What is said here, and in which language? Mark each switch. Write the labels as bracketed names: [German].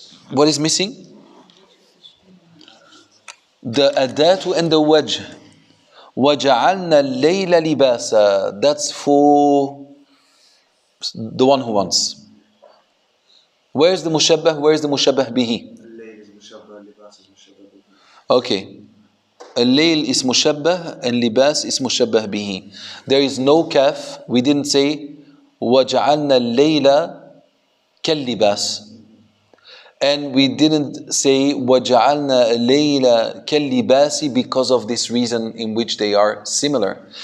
[English] What is missing? The adatu and the wajh. [Arabic] وَجَعَلْنَا اللَّيْلَ لِبَاسًا. [English] That's for the one who wants. Where's the mushabbah? Where's the mushabbah bihi? [Arabic] الليل is مشبه اللباس is مشبه به. [English] Okay. الليل is mushabbah and libas is mushabbah bihi. There is no kaf. We didn't say [Arabic] وَجَعَلْنَا اللَّيْلَ كَاللِّبَاسِ. [English] And we didn't say [Arabic] وَجَعَلْنَا اللَّيْلَ كَاللِّبَاسِ [English] because of this reason in which they are similar.